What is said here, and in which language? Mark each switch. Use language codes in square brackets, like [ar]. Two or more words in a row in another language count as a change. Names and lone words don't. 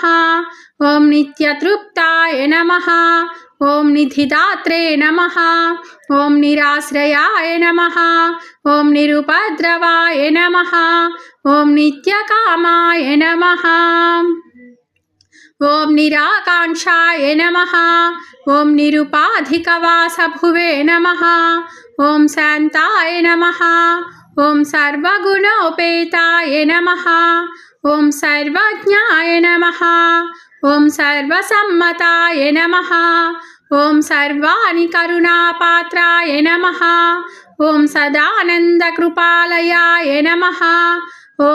[sa] ओं नित्यतृप्ताय नमः। ओं निधिदात्रे नमः। ओं निराश्रयाय नमः। ओं निरुपद्रवाय नमः। ओं नित्यकामाय नमः। ఓం నిరాకాంక్షాయ నమః ఓం నిరుపాధికవాసభువే నమః ఓం శాంతాయ నమః ఓం సర్వగుణోపేతాయ నమః ఓం సర్వజ్ఞాయ నమః ఓం సర్వసమ్మతాయ నమః ఓం సర్వాణి కరుణాపాత్రాయ నమః ఓం సదానందకృపాలయాయ నమః ఓం